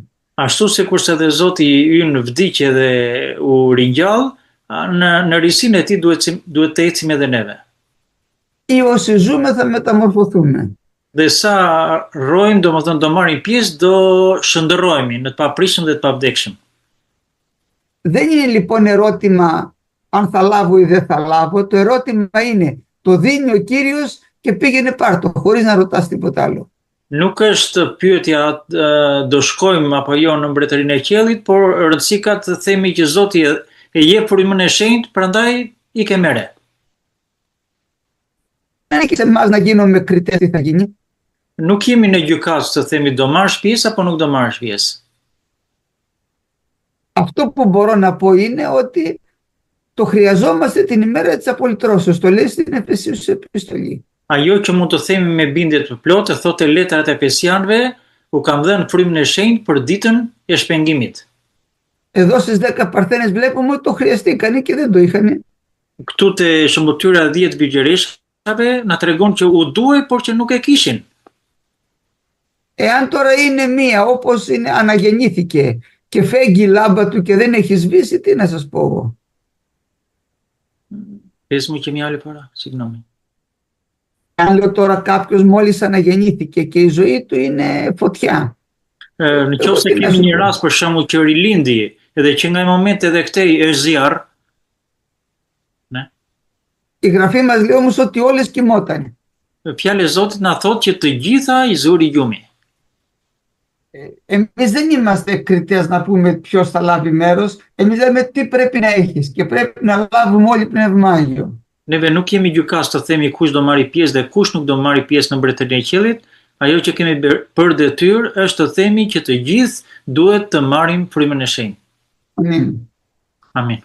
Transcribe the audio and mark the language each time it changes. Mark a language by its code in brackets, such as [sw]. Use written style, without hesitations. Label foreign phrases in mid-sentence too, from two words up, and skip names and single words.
[sq] Ashtu sikurse edhe Zoti ynë vdiqe dhe u ringjall, në risinë e tij duhet të ecim edhe neve. [el] Ή όσοι ζούμε θα μεταμορφωθούμε. [sq] Dhe sa rrojmë, domethënë do marrim pjesë, do shëndërrohemi në të papritshëm dhe të pavdekshëm. [el] Δεν είναι λοιπόν ερώτημα αν θα λάβω ή δεν θα λάβω, το ερώτημα είναι το δίνει ο Κύριος και πήγαινε πάρ' το, χωρίς να ρωτάς τίποτα άλλο. [sq] Nuk është pyetja do shkojmë apo jo në mbretërinë e qiellit, por rëndësi ka të themi që Zoti e jep frymën e shenjtë, prandaj i ke merre. [el] Δεν έχει σε εμάς να γίνουμε κριτές τι θα γίνει. [sq] Nuk jemi në gjykatës të themi do marrësh pjesë apo nuk do marrësh pjesë. [el] Αυτό που μπορώ να πω είναι ότι το χρειαζόμαστε την ημέρα της απολυτρώσεως. Το λέει στην Εφεσίους επιστολή. [sq] Ajo që mund të themi me bindje të plotë, thotë letrat e Efesianëve, u kam dhënë frymën e shenjtë për ditën e shpengimit. [el] Εδώ στις 10 Παρθένες βλέπουμε ότι το χρειαστήκανε και δεν το είχανε. [sq] Këtu te shëmbëtyra 10 vigjereshave na tregon që u duhej por që nuk e kishin. [el] Εάν τώρα είναι μία όπως είναι, αναγεννήθηκε και φέγγει η λάμπα του και δεν έχει σβήσει, τι να σας πω εγώ. Πες μου και μια άλλη φορά, συγγνώμη. Αν λέω τώρα κάποιος μόλις αναγεννήθηκε και η ζωή του είναι φωτιά. [sq] Në qoftë se kemi një rast për shembull që rilindi edhe që nga i momenti edhe këtej është zjarr. [el] Η Γραφή μας λέει όμως ότι όλες κοιμότανε. [sq] Fjala e Zotit na thotë që të gjitha i zuri gjumi. [el] Εμείς δεν είμαστε κριτές να πούμε ποιος θα λάβει μέρος. Εμείς λέμε τι πρέπει να έχεις και πρέπει να λάβουμε όλοι Πνεύμα Άγιο. [sq] Neve nuk kemi gjykas të themi kush do marri pjesë dhe kush nuk do marri pjesë në mbretërinë e qiellit. Ajo që kemi për detyrë është të themi që të gjithë duhet të marrim frymën e shenjtë. Amin. Amin.